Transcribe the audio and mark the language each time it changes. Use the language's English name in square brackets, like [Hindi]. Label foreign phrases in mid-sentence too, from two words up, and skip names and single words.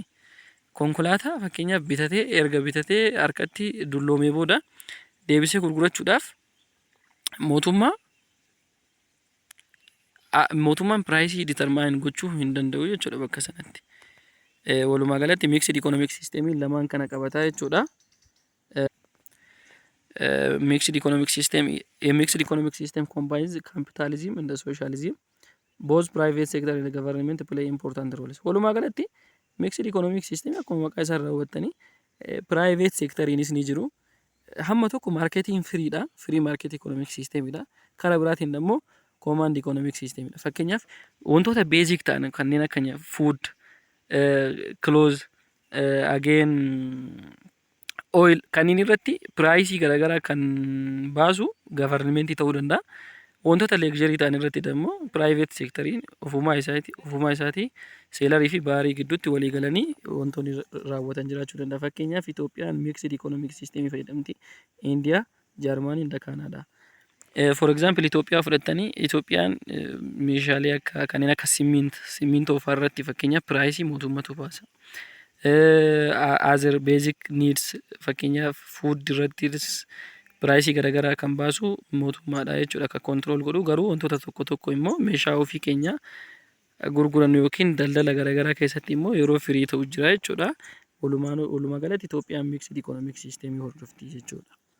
[Oromo] Konkolaataa fakkeenyaaf erga bitatee harkatti dulloomee booda deebisee gurgurachuudhaaf mootummaan piraayisii ditarmaayin gochuu hin danda'u jechuudha bakka sanatti. Walumaa galatti [English] mixed economic system [Oromo] lamaan kana qabataa jechuudha. [English] Mixed economic system combines capitalism and socialism. Both private sector and the government play important roles. [Oromo] Walumaa galatti [English] mixed economic system [Oromo] akkuma maqaa isaa irraa hubattanii [English] private sectoriinis [Oromo] ni jiru. Hamma tokko marketiin firiidha. [English] Free market economic systemidha. [Oromo] Karaa biraatiin immoo [English] command economic systemidha. [Oromo] Fakkeenyaaf wantoota basic ta'an kanneen akka [English] food, clothes, again oil [Oromo] kanneen irratti piraayisii garaagaraa kan baasu gavarnimentii ta'uu danda'a. Wantoota leegjarii ta'an irratti immoo [English] private sectoriin [Oromo] ofumaa isaatii seelarii fi baarii gidduutti walii galanii wantoonni raawwatan jiraachuu danda'a. Fakkeenyaaf Itoophiyaan [English] mixed economic system [Oromo] fayyadamti. India, Jarmanii fi Kaanadaa. [English] For example [Oromo] Itoophiyaa fudhattanii Itoophiyaan meeshaalee akka kanneen akka simmintoo fa'aa irratti fakkeenyaaf piraayisii mootummatu baasa. [English] Other basic needs [Oromo] fakkeenyaaf food irrattis piraayisii garaagaraa kan baasu mootummaadha jechuudha kan kontirool godhu. Garuu wantoota tokko tokko immoo meeshaa ofii keenya gurgurannu yookiin daldala garaagaraa keessatti immoo yeroo firii ta'u jira jechuudha. Walumaa galatti Itoophiyaan [English] miiksed ikoonoomik siisteemii [Oromo] hordofti jechuudha.